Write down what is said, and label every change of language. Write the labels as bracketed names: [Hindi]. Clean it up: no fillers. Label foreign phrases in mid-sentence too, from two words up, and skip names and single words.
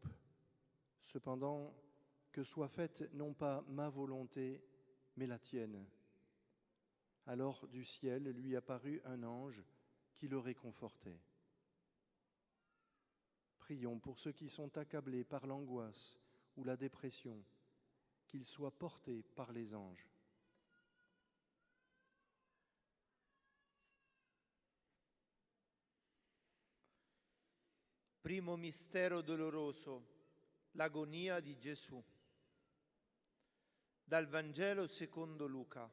[French] Cependant, que soit faite non pas ma volonté, mais la tienne. » Alors du ciel lui apparut un ange qui le réconfortait. Prions pour ceux qui sont accablés par l'angoisse ou la dépression, qu'ils soient portés par les anges. [Italian] Primo mistero doloroso, l'agonia di Gesù. Dal Vangelo secondo Luca.